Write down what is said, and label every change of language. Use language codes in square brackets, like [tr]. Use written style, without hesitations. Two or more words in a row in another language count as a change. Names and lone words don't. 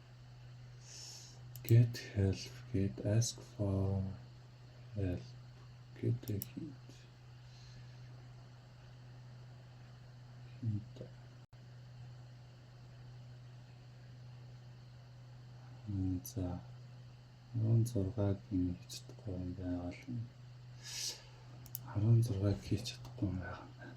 [en] get help, get ask for help, get a hint. [mn] За 16-г хийж чадахгүй юм байгаа л 16-г хийж чадахгүй юм байгаа.